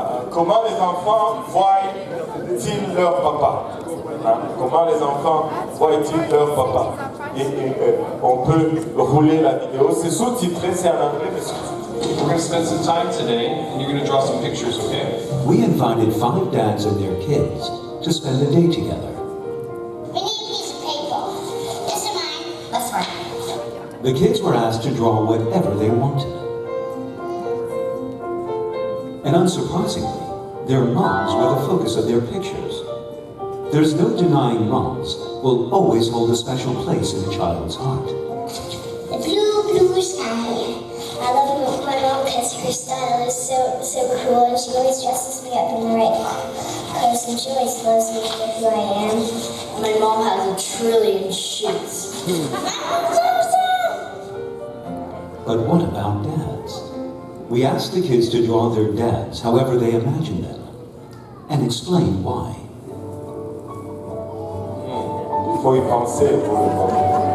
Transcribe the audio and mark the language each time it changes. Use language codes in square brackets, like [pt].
[fr] Comment les enfants voient-ils leur papa? Comment les enfants voient-ils leur papa? Et on peut rouler la vidéo. C'est sous-titré, c'est en anglais, mais sous-titré. [en] We're going to spend some time today, and you're going to draw some pictures, okay? We invited 5 dads and their kids to spend the day together. We need a piece of paper. This is mine. That's fine. The kids were asked to draw whatever they wanted. And unsurprisingly, their moms were the focus of their pictures. There's no denying moms will always hold a special place in a child's heart. The blue sky. I love my mom because her style is so cool, and she always dresses me up in the right clothes, and she always loves me for who I am. My mom has a trillion shoes. But what about dads? We asked the kids to draw their dads however they imagine them, and explain why. [fr] Il faut y penser pour le moment.